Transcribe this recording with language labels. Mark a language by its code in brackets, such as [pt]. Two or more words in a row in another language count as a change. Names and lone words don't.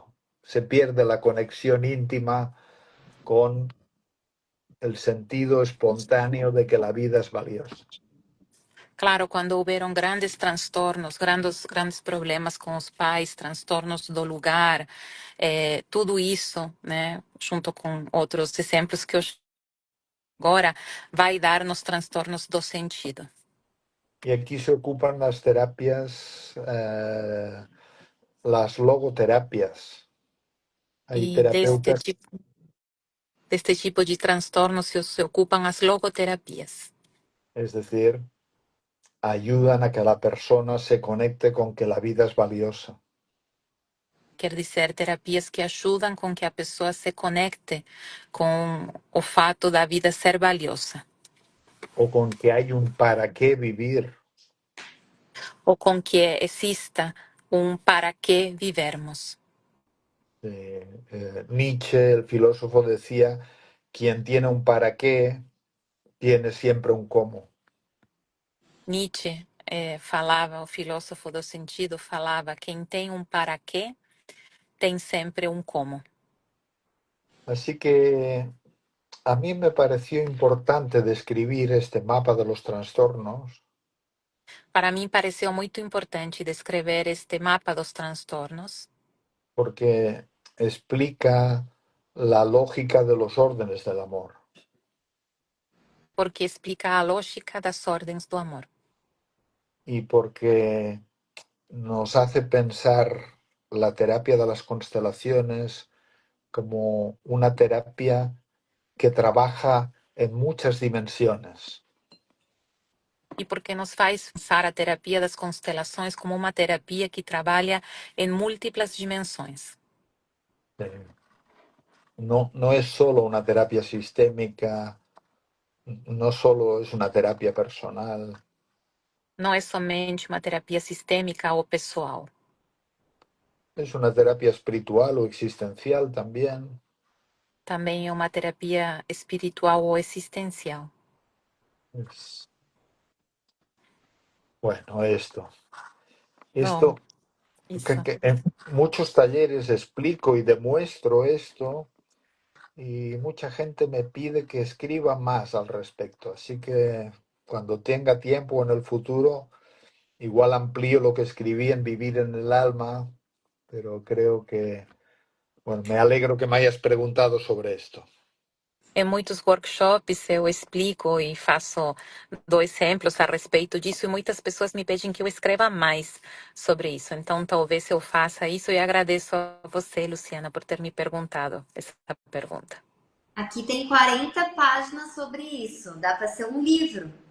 [es] Se pierde la conexión íntima con el sentido espontáneo de que la vida es valiosa. Claro, [pt] quando houveram grandes transtornos, grandes problemas com os pais, transtornos do lugar, tudo isso, né, junto com outros exemplos que eu agora, vai dar nos transtornos do sentido. [es] Y aquí se ocupan las terapias, las logoterapias. Hay [pt] E terapeutas, deste tipo de transtornos se ocupam as logoterapias. [es] es decir, ayudan a que la persona se conecte con que la vida es valiosa [pt] Quer dizer, terapias que ajudam com que a pessoa se conecte com o fato da vida ser valiosa. [es] o con que hay un para qué vivir. [pt] Ou com que exista para que vivermos. [es] Nietzsche, el filósofo, decía, quien tiene un para qué, tiene siempre un cómo. [pt] Nietzsche falava, o filósofo do sentido falava, quem tem para quê, tem sempre como. [es] Así que a mí me pareció importante describir este mapa de los trastornos [pt] Para mim, pareceu muito importante descrever este mapa dos transtornos, [es] porque explica la lógica de los órdenes del amor. [pt] porque explica a lógica das ordens do amor. [es] Y porque nos hace pensar la terapia de las constelaciones como una terapia que trabaja en muchas dimensiones. [pt] E porque nos faz pensar a terapia das constelações como uma terapia que trabalha em múltiplas dimensões. [es] No, no es solo una terapia sistémica, no solo es una terapia personal, [pt] Não é somente uma terapia sistêmica ou pessoal. [es] es una terapia espiritual o existencial también. [pt] Também é uma terapia espiritual ou existencial. [es] Es- bueno, esto. [pt] Bom, [es] Esto [pt] isso. [es] que en muchos talleres explico y demuestro esto y mucha gente me pide que escriba más al respecto. Así que cuando tenga tiempo en el futuro, igual amplío lo que escribí en Vivir en el Alma, pero creo que, bueno, me alegro que me hayas preguntado sobre esto. [pt] Em muitos workshops eu explico e faço, dou exemplos a respeito disso e muitas pessoas me pedem que eu escreva mais sobre isso. Então, talvez eu faça isso e agradeço a você, Luciana, por ter me perguntado essa pergunta. Aqui tem 40 páginas sobre isso, dá para ser um livro.